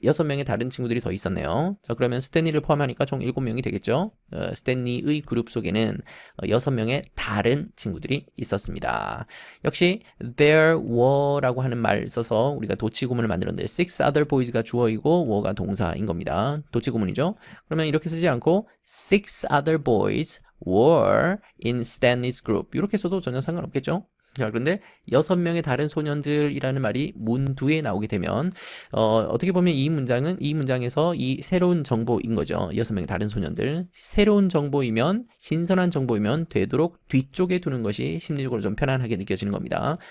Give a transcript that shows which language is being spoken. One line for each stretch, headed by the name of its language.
Korean: 6명의 다른 친구들이 더 있었네요. 자, 그러면 스탠리를 포함하니까 총 7명이 되겠죠. 스탠리의 그룹 속에는 6명의 다른 친구들이 있었습니다. 역시
English: there were
Korean: 라고 하는 말 써서 우리가 도치구문을 만들었는데
English: 6 other boys
Korean: 가 주어이고 were가 동사인 겁니다. 도치구문이죠.
English: 그러면 이렇게 쓰지 않고 6 other boys were in Stanley's group.
Korean: 이렇게 써도 전혀 상관없겠죠. 자, 그런데 6명의 다른 소년들이라는 말이 문 뒤에 나오게 되면 어떻게 보면 이 문장에서 이 새로운 정보인 거죠. 6명의 다른 소년들. 새로운 정보이면, 신선한 정보이면 되도록 뒤쪽에 두는 것이 심리적으로 좀 편안하게 느껴지는 겁니다.